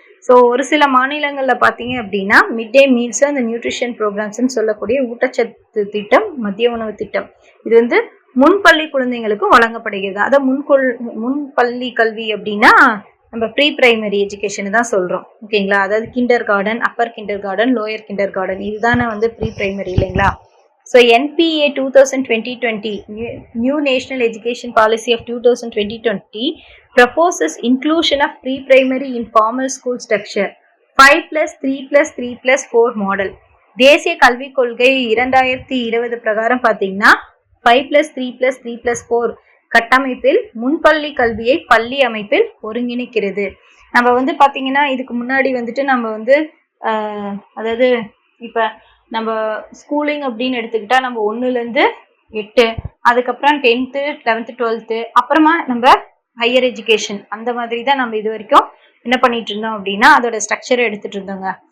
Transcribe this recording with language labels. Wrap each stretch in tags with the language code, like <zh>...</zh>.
<ta>So ஒரு சில மாநிலங்களில் பார்த்தீங்க அப்படின்னா மிட் டே மீல்ஸ் அந்த நியூட்ரிஷன் ப்ரோக்ராம்ஸ்ன்னு சொல்லக்கூடிய ஊட்டச்சத்து திட்டம், மதிய உணவு திட்டம் இது வந்து முன்பள்ளி குழந்தைங்களுக்கும் வழங்கப்படுகிறது. அதை முன்பள்ளி கல்வி அப்படின்னா நம்ம ப்ரீ பிரைமரி எஜுகேஷன் தான் சொல்கிறோம். ஓகேங்களா, அதாவது kinder garden, Appar kinder garden, lower kinder garden இதுதானே வந்து ப்ரீ பிரைமரி இல்லைங்களா.</ta> <en>So NPA 2020 new national education policy of 2020 proposes inclusion of pre-primary in formal school structure 5+3+3+4 model.</en> <ta>தேசிய கல்விக் கொள்கை 2020 பிரகாரம் பார்த்தீங்கன்னா 5+3+3+4 கட்டமைப்பில் முன்பள்ளி கல்வியை பள்ளி அமைப்பில் ஒருங்கிணைக்கிறது. நம்ம வந்து பார்த்தீங்கன்னா இதுக்கு முன்னாடி வந்துட்டு நம்ம வந்து அதாவது இப்போ நம்ம ஸ்கூலிங் அப்படின்னு எடுத்துக்கிட்டா நம்ம 1லேருந்து 8, அதுக்கப்புறம் 10th 11th 12th அப்புறமா நம்ம ஹையர் எஜுகேஷன் அந்த மாதிரி தான் நம்ம இது வரைக்கும் என்ன பண்ணிட்டு இருந்தோம் அப்படின்னா அதோட ஸ்ட்ரக்சரை எடுத்துட்டு இருந்தோங்க.</ta>